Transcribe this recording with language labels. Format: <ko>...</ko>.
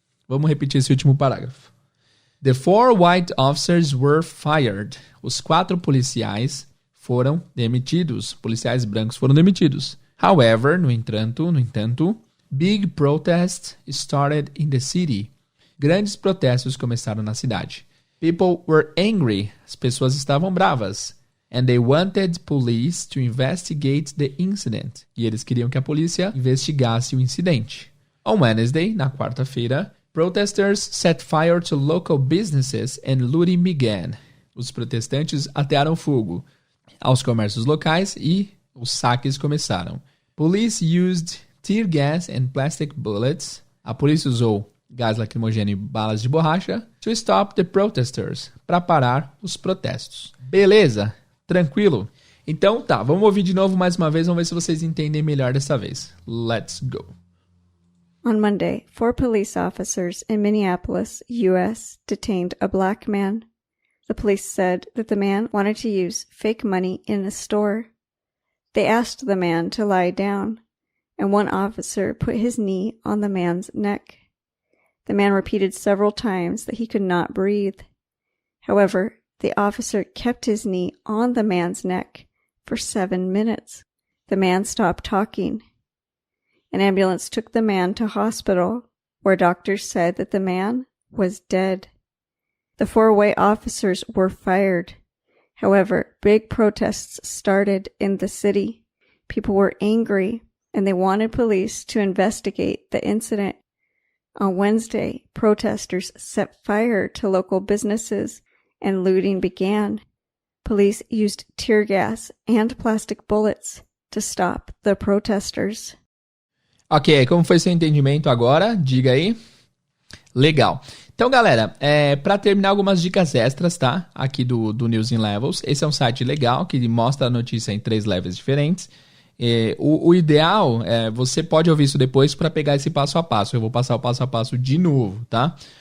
<pt>Vamos repetir esse último parágrafo.</pt> <en>The 4 white officers were fired.</en> <pt>Os 4 policiais foram demitidos. Policiais brancos foram demitidos.</pt> <en>However,</en> <pt>no entanto,</pt> <en>big protests started in the city.</en> <pt>Grandes protestos começaram na cidade.</pt> <en>People were angry.</en> <pt>As pessoas estavam bravas.</pt> <en>And they wanted police to investigate the incident.</en> <pt>E eles queriam que a polícia investigasse o incidente.</pt> <en>On Wednesday,</en> <pt>na quarta-feira,</pt> <en>protesters set fire to local businesses and looting began.</en> <pt>Os protestantes atearam fogo aos comércios locais e os saques começaram.</pt> <en>Police used tear gas and plastic bullets.</en> <pt>A polícia usou gás lacrimogêneo e balas de borracha</pt> <en>to stop the protesters,</en> <pt>para parar os protestos. Beleza? Tranquilo? Então tá, vamos ouvir de novo mais uma vez, vamos ver se vocês entendem melhor dessa vez.</pt> <en>Let's go. On Monday, 4 police officers in Minneapolis, U.S., detained a black man. The police said that the man wanted to use fake money in a store. They asked the man to lie down, and one officer put his knee on the man's neck. The man repeated several times that he could not breathe. However, the officer kept his knee on the man's neck for 7 minutes. The man stopped talking. An ambulance took the man to hospital, where doctors said that the man was dead. The 4 white officers were fired. However, big protests started in the city. People were angry, and they wanted police to investigate the incident. On Wednesday, protesters set fire to local businesses, and looting began. Police used tear gas and plastic bullets to stop the protesters.</en> <pt>Ok, como foi seu entendimento agora? Diga aí. Legal. Então, galera, para terminar algumas dicas extras, tá? Aqui do News in Levels. Esse é um site legal que mostra a notícia em 3 levels diferentes. O ideal você pode ouvir isso depois para pegar esse passo a passo. Eu vou passar o passo a passo de novo, tá?</pt>